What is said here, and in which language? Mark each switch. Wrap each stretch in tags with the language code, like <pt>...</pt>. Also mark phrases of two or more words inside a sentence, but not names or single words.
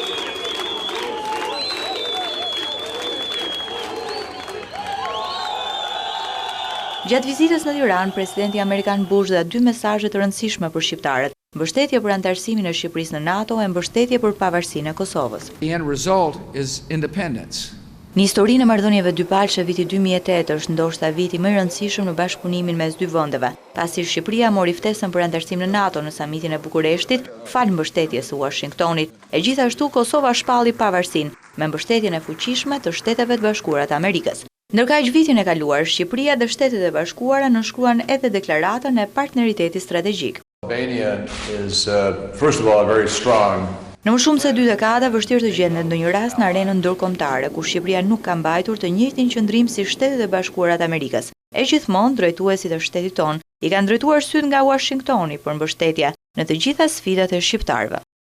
<sq>Gjatë vizitës në Tiranë, presidenti amerikan Bush dha 2 mesazhe të rëndësishme për shqiptarët: mbështetje për anëtarësimin e Shqipërisë në NATO e mbështetje për pavarësinë e Kosovës.</sq> <en>The end result is independence.</en> <sq>Në historinë e marrëdhënieve dypalëshe viti 2008 është ndoshta viti më i rëndësishëm në bashkëpunimin mes dy vendeve, pasi Shqipëria mori ftesën për anëtarësim në NATO në samitin e Bukureshtit, fal mbështetjes së Washingtonit. E gjithashtu Kosova shpalli pavarësinë me mbështetjen e fuqishme të Shteteve të Bashkuara të Amerikës. Ndërkaq vitin e kaluar, Shqipëria dhe Shtetet e Bashkuara nënshkruan edhe deklaratën e partneritetit strategjik.</sq> <en>Albania is first of all very strong.</en> <sq>Në më shumë se 2 dekada vështirë të gjendet ndonjë rast në arenën ndërkombëtare ku Shqipëria nuk ka mbajtur të njëjtin qëndrim si Shtetet e Bashkuara të Amerikës. E gjithmonë drejtuesit e shtetit tonë i kanë drejtuar syt nga Washingtoni për mbështetje në të gjitha sfidat e shqiptarëve.</sq>